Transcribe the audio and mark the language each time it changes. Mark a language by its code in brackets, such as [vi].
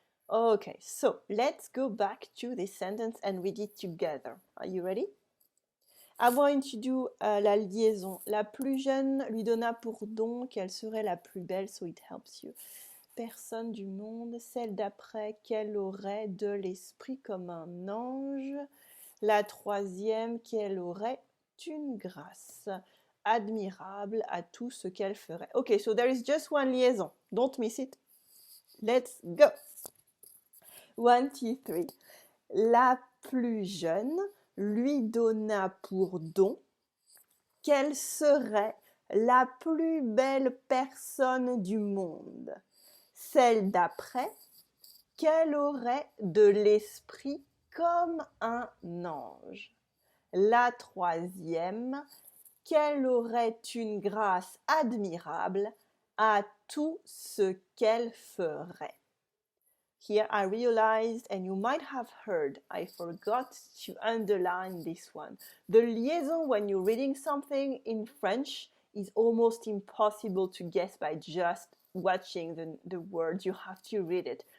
[en] Okay, so let's go back to this sentence and read it together. Are you ready? I'm going to do la liaison. [fr] La plus jeune lui donna pour don qu'elle serait la plus belle, [en] so it helps you. [fr] Personne du monde, celle d'après qu'elle aurait de l'esprit comme un ange. La troisième qu'elle aurait une grâce admirable à tout ce qu'elle ferait. [en] Okay, so there is just one liaison. Don't miss it. Let's go. 1, 2, 3. [fr] La plus jeune lui donna pour don qu'elle serait la plus belle personne du monde. Celle d'après, qu'elle aurait de l'esprit comme un ange. La troisième, qu'elle aurait une grâce admirable à tout ce qu'elle ferait. [en] Here I realized, and you might have heard, I forgot to underline this one. The liaison when you're reading something in French is almost impossible to guess by just watching the words. You have to read it.